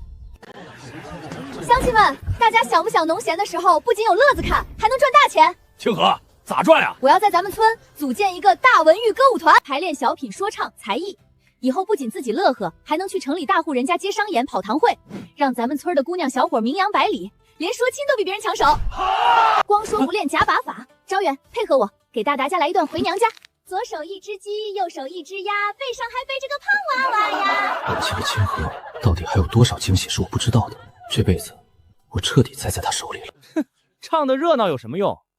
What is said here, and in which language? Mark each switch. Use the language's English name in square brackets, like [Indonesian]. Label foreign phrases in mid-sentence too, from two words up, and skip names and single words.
[Chinese] 鄉親們，大家想不想農閒的時候不僅有樂子看，還能賺大錢？清河，咋賺呀？我要在咱們村組建一個大文娛歌舞團，排練小品、說唱、才藝。以後不僅自己樂呵，還能去城裡大戶人家接商演、跑堂會，讓咱們村的姑娘小伙名扬百里，連說親都比別人搶手。光說不練假把法。招远，配合我，給大達家來一段回娘家。左手一只雞，右手一只鴨，背上還背着個胖娃娃呀。本期的清河到底還有多少驚喜是我不知道的？這輩子我徹底栽在他手裡了。